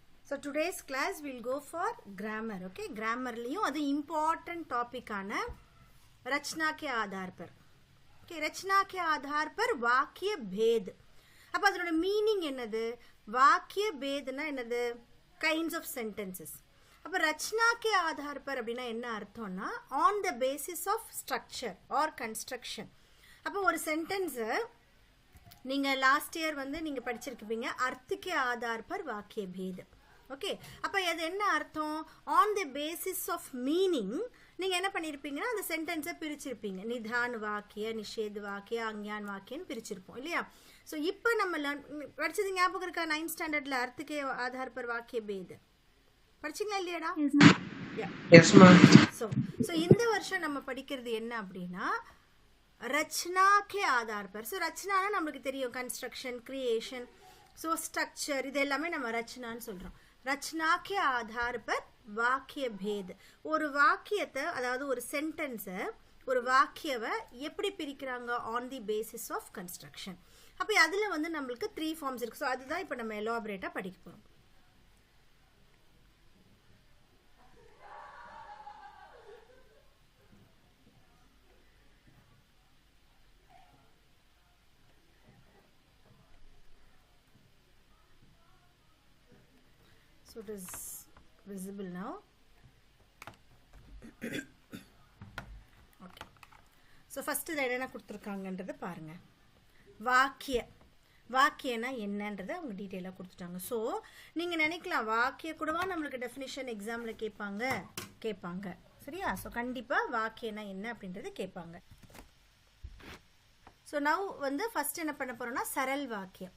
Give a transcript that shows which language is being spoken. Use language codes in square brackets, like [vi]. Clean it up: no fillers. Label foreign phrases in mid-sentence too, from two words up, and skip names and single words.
[en] So today's class will go for grammar. Okay, grammar [ta] லியோ அது [en] important topic [ta] आना [hi] रचना के आधार पर. Okay, रचना के आधार पर वाक्य भेद. [ta] अब अदुनोட meaning என்னது? [hi] वाक्य भेदना [ta] என்னது? [en] Kinds of sentences. [hi] अब रचना के आधार पर [ta] அப்படினா என்ன அர்த்தம்னா [en] on the basis of structure or construction. [ta] அப்ப ஒரு sentence நீங்க [en] last year [ta] வந்து நீங்க படிச்சிருக்கீங்க [hi] अर्थ के आधार पर वाक्य भेद. [ta] ஓகே, அப்ப இது என்ன அர்த்தம்? [en] on the basis of meaning [ta] நீங்க என்ன பண்ணிருப்பீங்கன்னா அந்த சென்டென்ஸை பிரிச்சிருப்பீங்க. [hi] निधान वाक्य, निषेध वाक्य, अज्ञान [ta] வாக்கியன்னு பிரிச்சிருப்போம் இல்லையா? ஸோ இப்போ நம்ம படிச்சது ஞாபகம் இருக்கா? 9th ஸ்டாண்டர்ட்ல [hi] अर्थ के आधार पर वाक्य भेद [ta] படிச்சீங்களா இல்லையாடா? [en] Yes ma'am. [ta] ஸோ இந்த வருஷம் நம்ம படிக்கிறது என்ன அப்படின்னா [hi] रचना के आधार पर. [ta] ஸோ ரச்சனானா நம்மளுக்கு தெரியும் [en] construction, creation, so structure, [ta] இது எல்லாமே நம்ம ரச்சனான்னு சொல்கிறோம். [hi] रचना के आधार पर वाक्य भेद. [ta] ஒரு வாக்கியத்தை அதாவது ஒரு சென்டென்ஸை ஒரு வாக்கியவை எப்படி பிரிக்கிறாங்க? [en] On the basis of construction. [ta] அப்போ அதில் வந்து நம்மளுக்கு 3 ஃபார்ம்ஸ் இருக்குது. ஸோ அதுதான் இப்போ நம்ம எலாபரேட்டாக படிக்க போகிறோம். [en] So it is visible now. Okay. So first [ta] இத என்ன கொடுத்திருக்காங்கன்றத பாருங்க. வாக்கிய. வாக்கியனா என்னன்றதை அவங்க டீடைலா கொடுத்துட்டாங்க. ஸோ நீங்க நினைக்கலாம் வாக்கிய கூடவா நம்மளுக்கு டெஃபினிஷன் எக்ஸாம்ல கேட்பாங்க. சரியா? ஸோ கண்டிப்பா வாக்கியனா என்ன அப்படின்றத கேட்பாங்க. [en] so now [ta] வந்து ஃபர்ஸ்ட் என்ன பண்ண போறோம்னா சரல் வாக்கியம்.